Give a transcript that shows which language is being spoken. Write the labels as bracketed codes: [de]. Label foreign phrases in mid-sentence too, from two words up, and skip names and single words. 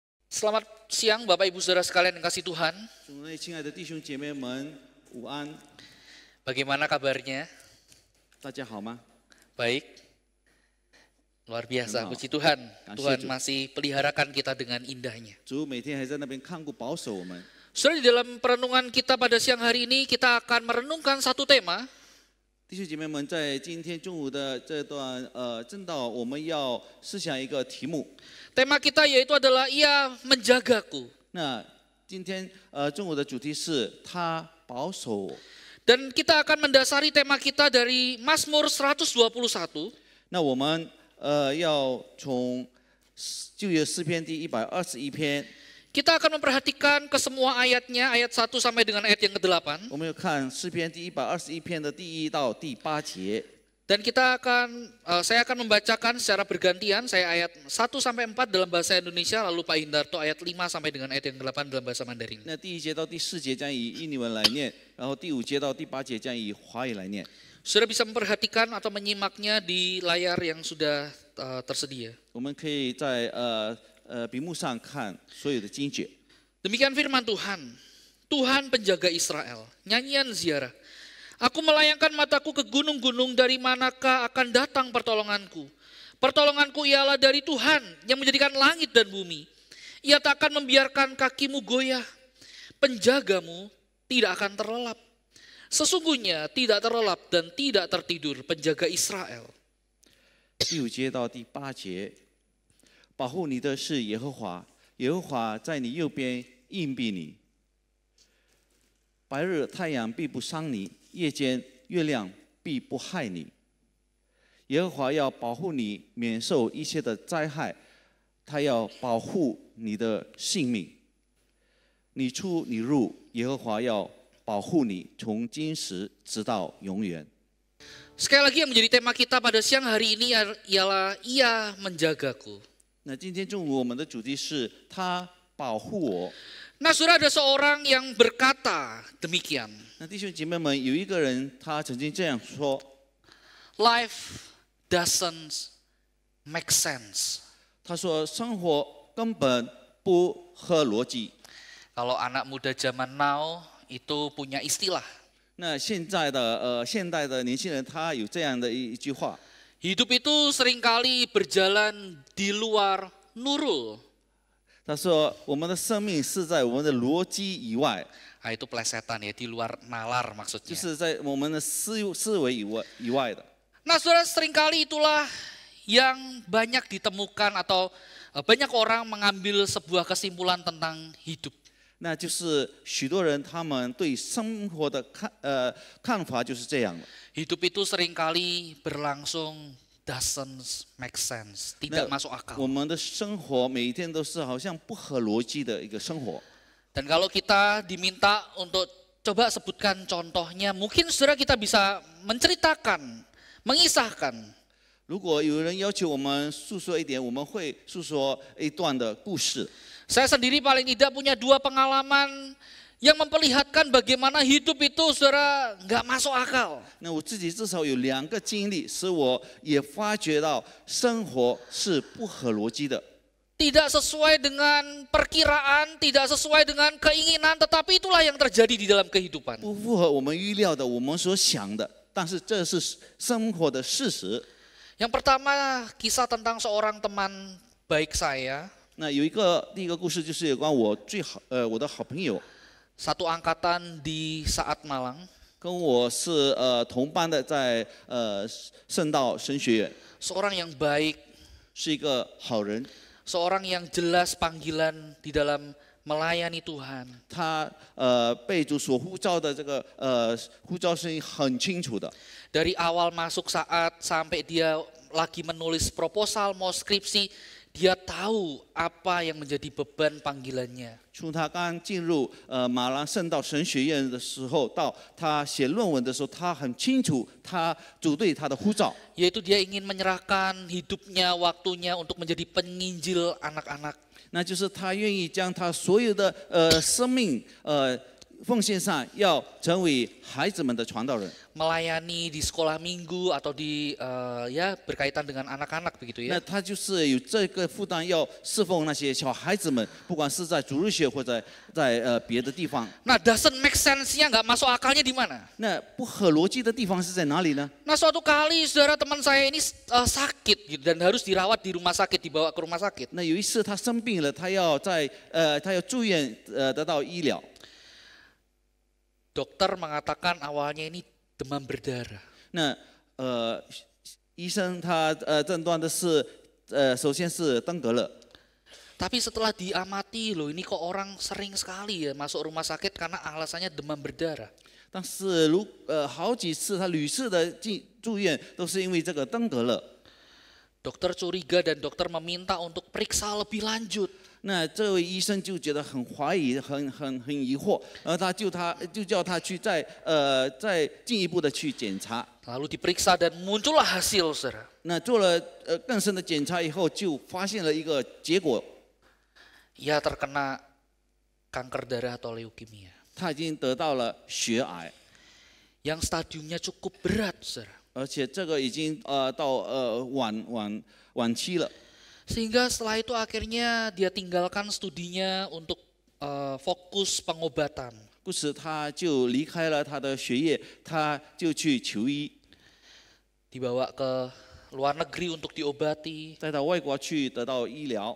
[id] Selamat siang Bapak Ibu Saudara sekalian yang kasih Tuhan. [zh] 主内亲爱的弟兄姐妹们，午安， [id] Bagaimana kabarnya? [zh] 大家好吗？ [id] Baik. Luar biasa, Benar. puji Tuhan. Kasih Tuhan Tuhan. masih peliharakan kita dengan indahnya. [zh] 主每天还在那边看顾保守我们。 [id] Saudara, di dalam perenungan kita pada siang hari ini kita akan merenungkan satu tema. [zh] 弟兄姐妹们，在今天中午的这段正道，我们要思想一个题目。 [id] Tema kita yaitu adalah Ia menjagaku. [zh] 那今天中午的主题是他保守我。 [id] Dan kita akan mendasari tema kita dari Mazmur 121. [zh] 那我们要从旧约诗篇第121篇， [id] Kita akan memperhatikan ke semua ayatnya, ayat 1 sampai dengan ayat yang ke-8. [zh] 我们要看诗篇第121篇的第1到第8节。 [id] Dan saya akan membacakan secara bergantian, saya ayat 1 sampai 4 dalam bahasa Indonesia, lalu Pak Hindarto ayat 5 sampai dengan ayat yang ke-8 dalam bahasa Mandarin. [zh] 那第1节到第4节将以印尼文来念，然后第5节到第8节将以华语来念。 [id] Saudara bisa memperhatikan atau menyimaknya di layar yang sudah tersedia. [zh] 我们可以在屏幕上看所有的经节。 [id] Demikian firman Tuhan, Tuhan penjaga Israel, nyanyian ziarah. Aku melayangkan mataku ke gunung-gunung, dari manakah akan datang pertolonganku? Pertolonganku ialah dari Tuhan yang menjadikan langit dan bumi. Ia tak akan membiarkan kakimu goyah. Penjagamu tidak akan terlelap. Sesungguhnya tidak terlelap dan tidak tertidur penjaga Israel. [zh] 第5节到第8节，保护你的是耶和华，耶和华在你右边硬币你。白日太阳必不伤你，夜间月亮必不害你。耶和华要保护你免受一切的灾害，他要保护你的性命。你出你入，耶和华要保护你从今时直到永远。 [id] Sekali lagi yang menjadi tema kita pada siang hari ini ialah Ia menjagaku. [zh] 那今天中午我们的主题是他保护我。 [id] Nah, saudara, ada seorang yang berkata demikian. [zh] 那弟兄姐妹们，有一个人他曾经这样说 [en] Life doesn't make sense. [zh] 他说生活根本不合逻辑。 [id] Kalau anak muda zaman now itu punya istilah. [zh] 那现代的年轻人他有这样的一句话， [id] Hidup itu seringkali berjalan di luar nurul. [zh] 他说我们的生命是在我们的逻辑以外， [id] Nah, itu plesetan ya, di luar nalar [zh] 就 [id] maksudnya. [zh] 是在我们的思维以外的。 [id] Nah, saudara, seringkali itulah yang banyak ditemukan atau banyak orang mengambil sebuah kesimpulan tentang hidup. [zh] 那就是许多人他们对生活的看法就是这样的。 [id] Hidup itu seringkali berlangsung [en] doesn't make sense, [id] tidak masuk [zh] 我 [id] akal. [zh] 们的生活每一天都是好像不合逻辑的一个生活。 [id] Dan kalau kita diminta untuk coba sebutkan contohnya, mungkin saudara kita bisa menceritakan, mengisahkan. [zh] 如果有人要求我们诉说一点，我们会诉说一段的故事。 [id] Saya sendiri paling tidak punya 2 pengalaman yang memperlihatkan bagaimana hidup itu saudara nggak masuk akal. [zh] 那我自己至少有2个经历，使我也发觉到生活是不合逻辑的， [id] Tidak sesuai dengan perkiraan, tidak sesuai dengan keinginan, tetapi itulah yang terjadi di dalam kehidupan. [zh] 不符合我们预料的，我们所想的。但是这是生活的事实。 [id] Yang pertama, kisah tentang seorang teman baik saya, [zh] 那第一个故事就是有关我的好朋友， [id] satu angkatan di Saat Malang. [zh] 跟我是同班的，在圣道神学院， [id] Seorang yang baik, [zh] 是一个好人。 [id] seorang yang jelas panggilan di dalam melayani Tuhan. [zh] 他被主所呼召的这个呼召声音很清楚的。 [id] Dari awal masuk Saat sampai dia lagi menulis proposal mau skripsi, dia tahu apa yang menjadi beban panggilannya. [zh] 从他刚进入马兰圣道神学院的时候，到他写论文的时候，他很清楚主对他的呼召， [id] Yaitu dia ingin menyerahkan hidupnya, waktunya untuk menjadi penginjil anak-anak. [zh] 那就是他愿意将他所有的生命奉献上要成为孩子们的传道人。 [id] melayani di sekolah minggu atau di ya berkaitan dengan anak-anak begitu [zh] 那 [id] ya. [zh] 他就是有这个负担，要侍奉那些小孩子们，不管是在主日学或者在别的地方。 [id] Nah, [en] doesn't make sense- [id] nya nggak masuk akalnya di mana? [zh] 那不合逻辑的地方是在哪里呢？ [id] Nah, suatu kali saudara teman saya ini sakit gitu, dan harus dirawat di rumah sakit, dibawa ke rumah sakit. [zh] 那有一次他生病了，他要住院得到医疗。 [id] Dokter mengatakan awalnya ini demam berdarah. [zh] 那医生他诊断的是首先是登革热。 [id] Tapi setelah diamati loh, ini kok orang sering sekali ya masuk rumah sakit karena alasannya demam berdarah. [zh] 但是好几次他屡次的住院都是因为这个登革热。 [id] Dokter curiga dan dokter meminta untuk periksa lebih lanjut. [zh] 那这位医生就觉得很怀疑，很疑惑，然后他就叫他去再进一步的去检查。 [id] Lalu diperiksa dan muncullah hasil, saudara. [zh] 那做了更深的检查以后，就发现了一个结果， [id] Ia terkena kanker darah atau leukemia. [zh] 他已经得到了血癌， [id] Yang stadiumnya cukup berat, saudara. [zh] 而且这个已经到晚期了。 [id] Sehingga setelah itu akhirnya dia tinggalkan studinya untuk fokus pengobatan. [zh] 故此他就离开了他的学业，他就去求医， [id] Dibawa ke luar negeri untuk diobati. [zh] 再到外国去得到医疗。